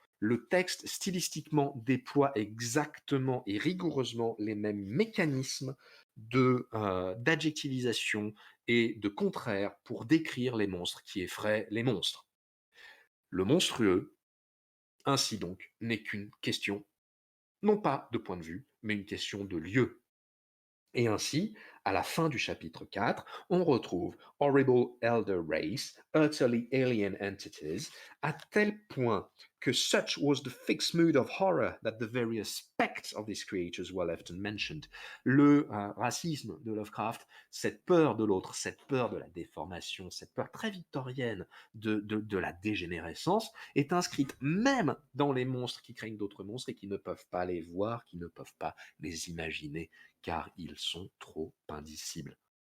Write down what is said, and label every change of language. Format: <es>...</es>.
<fr>Le texte, stylistiquement, déploie exactement et rigoureusement les mêmes mécanismes d'adjectivisation et de contraire pour décrire les monstres qui effraient les monstres. Le monstrueux, ainsi donc, n'est qu'une question, non pas de point de vue, mais une question de lieu. Et ainsi, à la fin du chapitre 4, on retrouve</fr> <en>Horrible Elder Race, Utterly Alien Entities,</en> <fr>à tel point que</fr> <en>such was the fixed mood of horror that the very aspects of these creatures were left unmentioned.</en> <fr>Le racisme de Lovecraft, cette peur de l'autre, cette peur de la déformation, cette peur très victorienne de la dégénérescence, est inscrite même dans les monstres qui craignent d'autres monstres et qui ne peuvent pas les voir, qui ne peuvent pas les imaginer, car ils sont trop indicibles.</fr>